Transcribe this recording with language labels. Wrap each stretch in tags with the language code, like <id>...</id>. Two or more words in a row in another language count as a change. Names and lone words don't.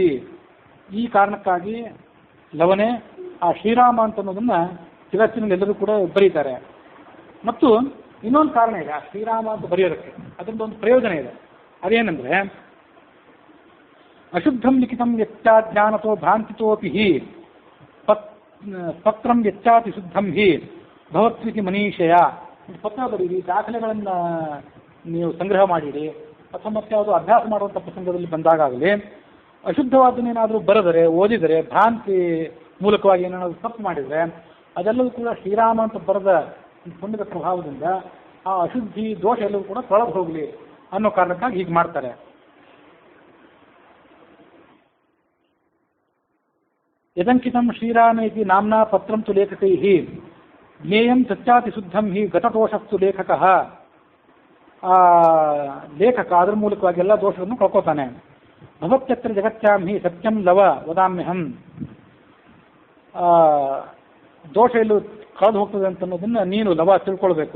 <kn>ಈ ಕಾರಣಕ್ಕಾಗಿ ಲವನೇ ಆ ಶ್ರೀರಾಮ ಅಂತ ಅನ್ನೋದನ್ನ ಜಗತ್ತಿನಲ್ಲಿ ಎಲ್ಲರೂ ಕೂಡ ಬರೀತಾರೆ. ಮತ್ತು ಇನ್ನೊಂದು ಕಾರಣ ಇದೆ ಆ ಶ್ರೀರಾಮ ಅಂತ ಬರೆಯೋದಕ್ಕೆ. ಅದರಿಂದ ಒಂದು ಪ್ರಯೋಜನ ಇದೆ. ಅದೇನೆಂದ್ರೆ,</kn> <sa>ಅಶುದ್ಧಂ ಲಿಖಿತಂ ಯಚ್ಚಾಜ್ಞಾನತೋ ಭ್ರಾಂತಿತೋಪಿ ಹಿ ಪತ್ರಂ ಯಚ್ಚಾತಿ ಶುದ್ಧಂ ಹಿ ಭವತ್ವಿತಿ ಮನೀಷಯ.</sa> <kn>ಪತ್ರ ಬರೀರಿ, ದಾಖಲೆಗಳನ್ನು ನೀವು ಸಂಗ್ರಹ ಮಾಡಿರಿ, ಅಥವಾ ಮತ್ತೆ ಯಾವುದು ಅಭ್ಯಾಸ ಮಾಡುವಂಥ ಪ್ರಸಂಗದಲ್ಲಿ ಬಂದಾಗಲಿ ಅಶುದ್ಧವಾದನ್ನೇನಾದರೂ ಬರೆದರೆ, ಓದಿದರೆ, ಭ್ರಾಂತಿ ಮೂಲಕವಾಗಿ ಏನಾದರೂ ತಪ್ಪು ಮಾಡಿದರೆ ಅದೆಲ್ಲವೂ ಕೂಡ ಶ್ರೀರಾಮ ಅಂತ ಬರೆದ ಪುಣ್ಯದ ಪ್ರಭಾವದಿಂದ ಆ ಅಶುದ್ಧಿ ದೋಷ ಎಲ್ಲವೂ ಕೂಡ ತೊಳೆದು ಹೋಗಲಿ ಅನ್ನೋ ಕಾರಣಕ್ಕಾಗಿ ಹೀಗೆ ಮಾಡ್ತಾರೆ.</kn> <sa>ಯದಂಕಿತಂ ಶ್ರೀರಾಮ ಇತಿ ನಾಮ್ನಾ ಪತ್ರಂ ತು ಲೇಖಕೈ ಜ್ಞೇಯಂ ಸತ್ಯಾತಿ ಶುದ್ಧಂ ಹಿ ಗತದೋಷಸ್ತು ಲೇಖಕ.</sa> <kn>ಲೇಖಕ ಅದರ ಮೂಲಕವಾಗಿ ಎಲ್ಲ ದೋಷಗಳನ್ನು ಕಳ್ಕೋತಾನೆ.</kn> <sa>ಭವತ್ಯತ್ರ ಜಗತ್ಯಾಂ ಹಿ ಸತ್ಯಂ ಲವ ವದಾಮ್ಯಹಂ.</sa> <kn>ದೋಷ ಎಲ್ಲೂ ಕಳೆದು ಹೋಗ್ತದೆ ಅಂತ ಅನ್ನೋದನ್ನು ನೀನು ಲವ ತಿಳ್ಕೊಳ್ಬೇಕು.</kn>